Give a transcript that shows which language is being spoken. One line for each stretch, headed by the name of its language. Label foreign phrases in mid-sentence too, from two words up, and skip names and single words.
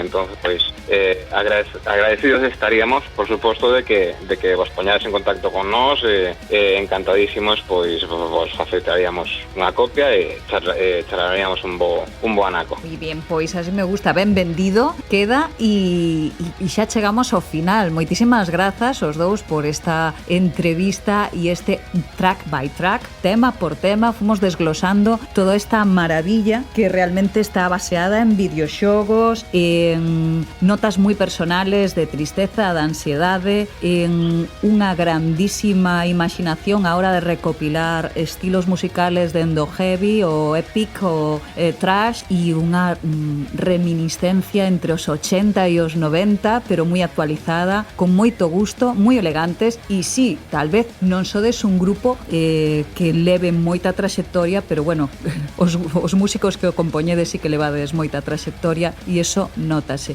Galician: Entonces, pois agradecidos estaríamos, por suposto, de que vos poñades en contacto con nós, encantadísimos, pois vos facilitaríamos unha copia e charlaríamos un bo anaco. Moi bien, pois así me gusta, ben vendido queda, e xa chegamos ao final. Moitísimas grazas aos dous por esta entrevista e este
English: track by track,
Galician: tema por tema, fomos desglosando toda esta maravilla que realmente está baseada en videoxogos, en notas moi personales de tristeza, de ansiedade, en unha grandísima imaginación a hora de recopilar estilos musicales dendo heavy o epic o trash, e unha reminiscencia entre os 80 e os 90, pero moi actualizada, con moito gusto, moi elegantes, e sí, tal vez non sodes un grupo que leve moita traxectoria, pero bueno, os músicos que o compoñedes sí que levades moita traxectoria, e iso nótase.